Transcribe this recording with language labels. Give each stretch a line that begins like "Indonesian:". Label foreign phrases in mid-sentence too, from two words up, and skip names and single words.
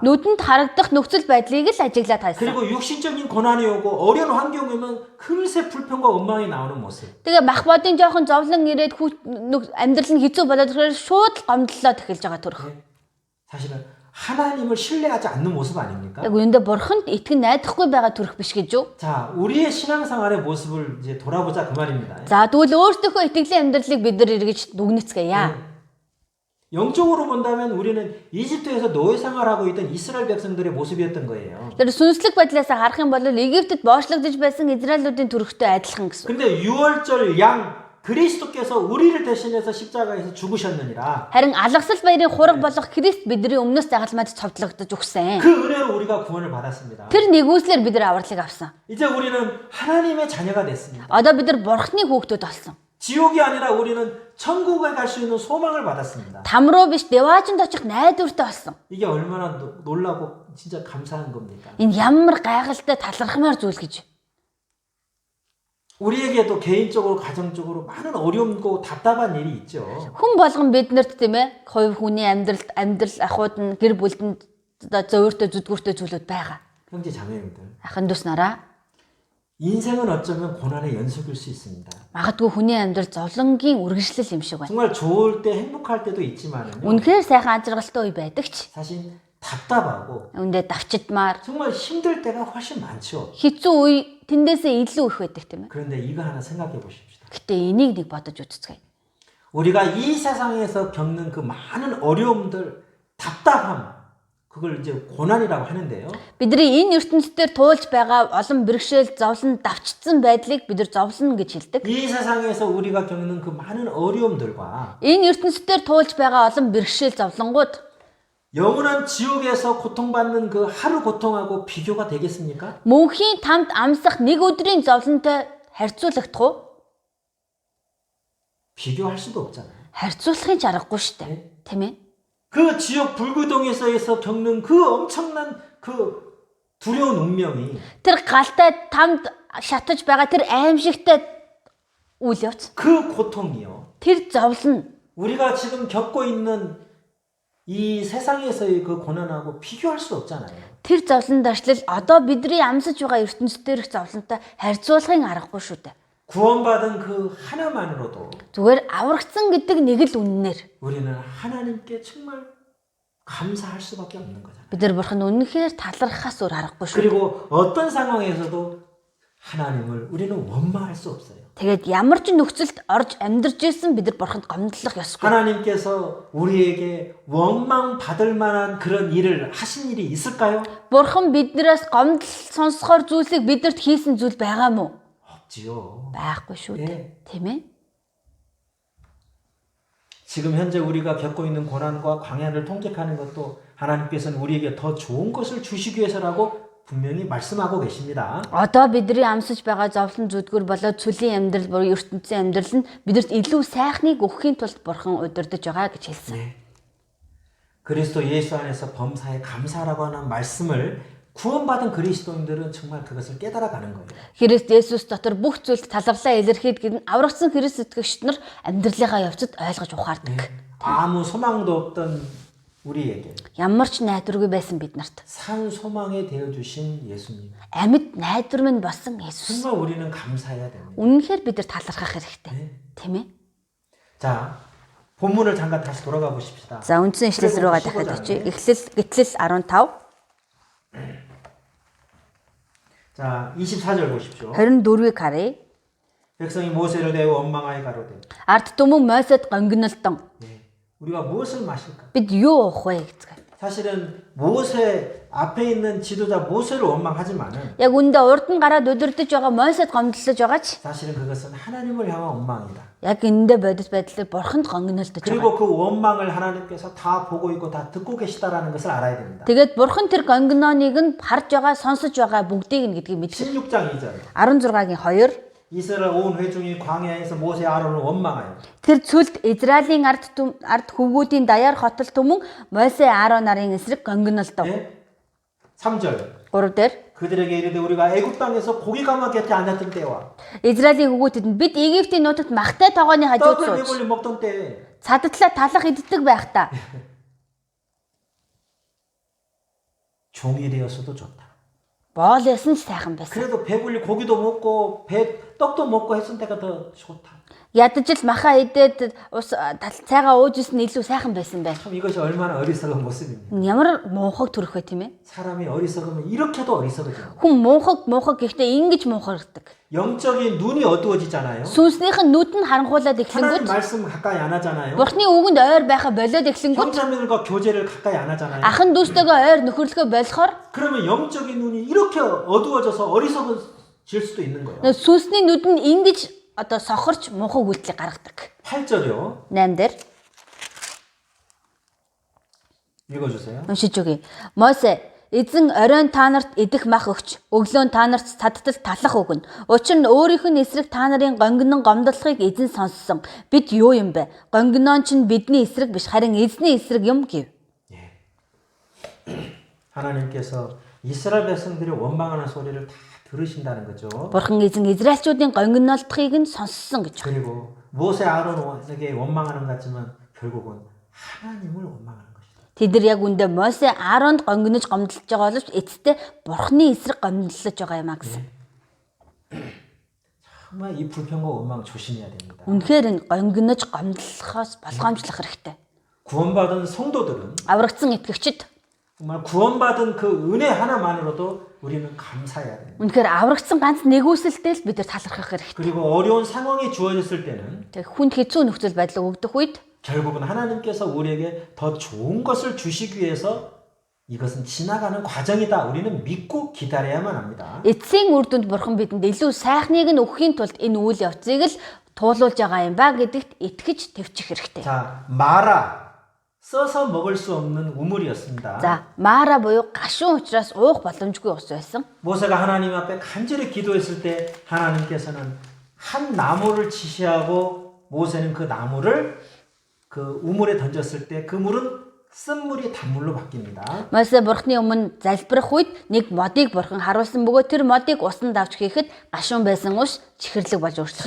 Mongolian: Нүдэнд харагдах нөхцөл байдлыг л ажиглаад хайсан.
Korean: 그리고 육신적인 고난이 오고 어려운 환경이 오면 금세 불평과 원망이 나오는 모습.
Mongolian: Тэгээ мах бодын жоохон зовлон ирээд амьдрал нь хэцүү болоод ирэхээр шууд гомдлоод эхэлж байгаа төрх.
Korean: 예? 사실은 하나님을 신뢰하지 않는 모습 아닙니까?
Mongolian: Яг үүндээ бурханд итгэн найдахгүй байгаа төрх биш гэж юу?
Korean: 자, 우리의 신앙생활의 모습을 이제 돌아보자 그 말입니다.
Mongolian: За тэгвэл өөрсдийнхөө итгэлийн амьдралыг бид нар эргэж дүгнэцгээе.
Korean: 영적으로 본다면 우리는 이집트에서 노예 생활하고 있던 이스라엘 백성들의 모습이었던 거예요.
Mongolian: Тэр сүнслэг байдлаас харах юм бол Египтэд боочлогдож байсан Израилуудын төрхтэй адилхан гэсэн.
Korean: 근데 6월절 양 그리스도께서 우리를 대신해서 십자가에서 죽으셨느니라.
Mongolian: Харин алгасал баярын хураг болох Христ бидний өмнөөс загалмайд цовдлогдож өгсөн.
Korean: 그 은혜로 우리가 구원을 받았습니다.
Mongolian: Тэр нэгүслэр бид нар авралыг авсан.
Korean: 이제 우리는 하나님의 자녀가 됐습니다.
Mongolian: Одоо бид нар бурхны хүүхдүүд болсон.
Korean: 지옥이 아니라 우리는 천국에 갈 수 있는 소망을 받았습니다.
Mongolian: Там руу биш деваажинд очих найдвартай болсон.
Korean: 이게 얼마나 놀라고 진짜 감사한 겁니까?
Mongolian: Энэ ямар гайхалтай талархмаар зүйл гэж.
Korean: 우리에게도 개인적으로 가정적으로 많은 어려움고 답답한 일이 있죠.
Mongolian: Хүн болгон биднэрт тийм ээ хувь хүний амьдрал ахуйд нь гэр бүлдэнд зөөртөө зүдгүүртөө зүйлүүд байгаа.
Korean: 형제 자매님들.
Mongolian: Ахын дүүс нараа
Korean: 인생은 어쩌면 고난의 연속일 수 있습니다.
Mongolian: магадгүй хүний амьдрал зовлонгийн үргэлжлэл юм шиг байна.
Korean: 정말 좋을 때 행복할 때도 있지만은요.
Mongolian: Үнэхээр сайхан ажиргалтай үе байдаг ч
Korean: 사실 답답하고
Mongolian: үүндээ давчидмаар
Korean: 정말 힘들 때가 훨씬 많죠.
Mongolian: хэцүү үе тэндээсээ илүү их байдаг тийм ээ.
Korean: 그런데 이거 하나 생각해 보십시다.
Mongolian: Гэтэ энийг нэг бодож үзцгээе.
Korean: 우리가 이 세상에서 겪는 그 많은 어려움들, 답답함, 그걸 이제 고난이라고 하는데요.
Mongolian: Бидний энэ ертөнцийн туулж байгаа олон бэрхшээл, зовлон, давчцсан байдлыг бид нар зовлон гэж хэлдэг.
Korean: 이 세상에서 우리가 겪는 그 많은 어려움들과
Mongolian: Энэ ертөнцийн туулж байгаа олон бэрхшээл, зовлонгууд
Korean: 영원한 지옥에서 고통받는 그 하루 고통하고 비교가 되겠습니까?
Mongolian: мөнхийн тамд амсах нэг өдрийн зовлонтой харьцуулагдах уу? 비교할 수도 없잖아요. харьцуулахын ч аргагүй шүү дээ. Тийм ээ.
Korean: 그 지옥 불구덩에서 겪는 그 엄청난 그 두려운 운명이
Mongolian: Тэр галтай тамд шатаж байгаа тэр аимшигтай үйл явц.
Korean: 그 고통이요.
Mongolian: Тэр зовлон
Korean: 우리가 지금 겪고 있는 이 세상에서의 그 고난하고 비교할 수 없잖아요.
Mongolian: тэр зовлон даршлал одоо бидний амсаж байгаа ертөнцийн дээрх зовлонтой харьцуулахын аргагүй шүү дээ.
Korean: 구원받은 그 하나만으로도
Mongolian: Зүгээр аврагдсан гэдэг нэг л үннээр
Korean: 우리는 하나님께 정말 감사할 수밖에 없는 거잖아요.
Mongolian: бид нар бурхан үнэнхээр талархахаас өөр аргагүй шүү.
Korean: 그리고 어떤 상황에서도 하나님을 우리는 원망할 수 없어요.
Mongolian: Тэгээд ямар ч нөхцөлд орж амьдарч ирсэн бид нар бурханд гомдлох ёсгүй.
Korean: 하나님께서 우리에게 원망 받을 만한 그런 일을 하신 일이 있을까요?
Mongolian: Бурхан биднээс гомдол сонсохоор зүйлсийг биднэрт хийсэн зүйл байгаа мó?
Korean: 없지요.
Mongolian: Байхгүй шүү дээ. Тийм ээ.
Korean: 지금 현재 우리가 겪고 있는 고난과 광야를 통제하는 것도 하나님께서는 우리에게 더 좋은 것을 주시기 위해서라고 분명히 말씀하고 계십니다.
Mongolian: Одоо бидний амсаж байгаа зовлон зүдгүр болоод цөлийн амьдрал буюу ертөнцийн амьдрал нь бидэрт илүү сайхныг өгөхийн тулд бурхан удирдах байгаа гэж хэлсэн.
Korean: 네. 그리스도 예수 안에서 범사에 감사라고 하는 말씀을 구원받은 그리스도인들은 정말 그것을 깨달아가는 거예요.
Mongolian: Христ Есүс дотор бүх зүйлд таларлаа илэрхийлэх нь аврагдсан Христ итгэгчид нар амьдралынхаа явцад ойлгож ухаардаг.
Korean: 아무 소망도 없던 우리에게
Mongolian: Ямар ч найдваргүй байсан биднэрт
Korean: 산 소망이 되어 주신 예수님.
Mongolian: амьд найдвар минь болсон Есүс.
Korean: 정말 우리는 감사해야 됩니다.
Mongolian: Үнэнхээр бид нар талархах хэрэгтэй. Тийм ээ.
Korean: 자, 본문을 잠깐 다시 돌아가 보십시다.
Mongolian: За үндсэн ишлэл рүүгээ дахиад очие. Эхлэл 15.
Korean: 자, 24절 보십시오.
Mongolian: 24-ийг харъя.
Korean: 백성이 모세를 대하여 원망하여 가로되.
Mongolian: Ард түмэн Мосед гонгинолтон
Korean: 네. 우리가 무엇을 마실까?
Mongolian: бид юу уух вэ гэцгээ.
Korean: 사실은 모세 앞에 있는 지도자 모세를 원망하지만은
Mongolian: Яг үндэ урд нь гараад өдөрдөж байгаа Мосед гомдлож байгаа ч
Korean: 사실은 그것은 하나님을 향한 원망이다.
Mongolian: яг эндэ бодит байдлаар бурханд гонгинолдож байгаа.
Korean: 그리고 그 원망을 하나님께서 다 보고 있고 다 듣고 계시다라는 것을 알아야 됩니다.
Mongolian: Тэгээд бурхан тэр гонгиноныг нь харж байгаа, сонсож байгаа бүгдийг нь гэдгийг мэдэх.
Korean: 16장 2절.
Mongolian: 16-гийн 2
Korean: 이스라엘 온 회중이 광야에서 모세 아론을 원망하여
Mongolian: тэр цүлд Израилийн ард хөвгүүдийн даяар хотол түмэн Мосе Аарон нарын эсрэг гонгинолдов.
Korean: 네? 3절.
Mongolian: 3 дээр
Korean: 그들에게 이르되 우리가 애굽 땅에서 고기 가마 곁에 앉았던 때와
Mongolian: Израилийн хөвгүүдэд нь бид Египтийн нутагт махтай тогооны хажууд
Korean: 떡을
Mongolian: сууж
Korean: 배불리 먹던 때에
Mongolian: цадатлаа талах иддэг байхдаа
Korean: 종이 되었어도 좋다.
Mongolian: боол ясан ч сайхан байсан.
Korean: 그래도 배불리 고기도 먹고 떡도 먹고 했을 때가 더 좋다.
Mongolian: Ядаж л маха идээд ус цайгаа ууж исэн нь илүү сайхан байсан бай.
Korean: 참 이것이 얼마나 어리석은 모습입니다.
Mongolian: Ямар муухаг төрөх вэ тийм ээ?
Korean: 사람이 어리석으면 이렇게도 어리석어져요.
Mongolian: Хүн муухаг гэхдээ ингэж муухардаг.
Korean: 영적인 눈이 어두워지잖아요.
Mongolian: Сүнснийх нь нүд нь харанхуулаад
Korean: 하나님
Mongolian: эхлэнгүүт
Korean: 말씀 가까이 안 하잖아요.
Mongolian: Бурхны үгэнд ойр байха болоод эхлэнгүүт
Korean: 형제들과 교제를 가까이 안 하잖아요.
Mongolian: ахын дүүстэйгээ ойр нөхөрлөгөө болохоор
Korean: 그러면 영적인 눈이 이렇게 어두워져서 어리석어질 수도 있는 거예요.
Mongolian: сүнсний нүд нь ингэж одоо сохорч муухаг үйлдэл гаргадаг.
Korean: 8절이요.
Mongolian: 8 дээр
Korean: 읽어주세요.
Mongolian: уншиж өгье. Мосе эзэн оройн та нарт идэх мах өгч өглөө та нарт цадтал талах өгнө. Учир нь өөрийнх нь эсрэг та нарын гонгинон гомдлохыг эзэн сонссон. Бид юу юм бэ? Гонгинон ч бидний эсрэг биш харин эзний эсрэг юм гэв.
Korean: 하나님께서 이스라엘 백성들이 원망하는 소리를 다 들으신다는 거죠.
Mongolian: Бурхан эзэн Израильчүүдийн гонгинолдохыг нь сонссон гэж.
Korean: 그리고 모세 아론에게 원망하는 것 같지만 결국은 하나님을 원망하는 것이다.
Mongolian: Тэд нар яг үндэ Мосе Ааронд гонгинож гомдлож байгаа боловч эцэстээ Бурханы эсрэг гомдлож байгаа юм а гэсэн.
Korean: 정말 이 불평과 원망 조심해야 됩니다.
Mongolian: Үнэхээр энэ гонгинож гомдлохоос болгоомжлох хэрэгтэй.
Korean: 구원받은 성도들은
Mongolian: Аврагдсан итгэгчид
Korean: 정말 구원받은 그 은혜 하나만으로도 우리는 감사해야 됩니다.
Mongolian: үнэхээр аврагдсан ганц нэгүсэлтэй л бид нар талархах хэрэгтэй.
Korean: 그리고 어려운 상황이 주어졌을 때는
Mongolian: Тэг хүнд хэцүү нөхцөл байдал өгдөх үед
Korean: 결국은 하나님께서 우리에게 더 좋은 것을 주시기 위해서 이것은 지나가는 과정이다. 우리는 믿고 기다려야만 합니다.
Mongolian: Эцсийн үр дүнд бурхан бидэнд илүү сайхныг нь өгөхийн тулд энэ үйл явцыг л туулуулж байгаа юм ба гэдэгт итгэж тэвчих хэрэгтэй.
Korean: 자, 마라. 써서 먹을 수 없는 우물이었습니다.
Mongolian: За, Мара буюу гашуун учраас уух боломжгүй ус байсан.
Korean: 모세가 하나님 앞에 간절히 기도했을 때 하나님께서는 한 나무를 지시하고 모세는 그 나무를 그 우물에 던졌을 때 그 물은 쓴물이 단물로 바뀝니다.
Mongolian: Мосе бурхны өмнө залбирах үед нэг модыг бурхан харуулсан бөгөөд тэр модыг усанд авч хийхэд гашуун байсан ус чихэрлэг болж өөрчлөгдсөн.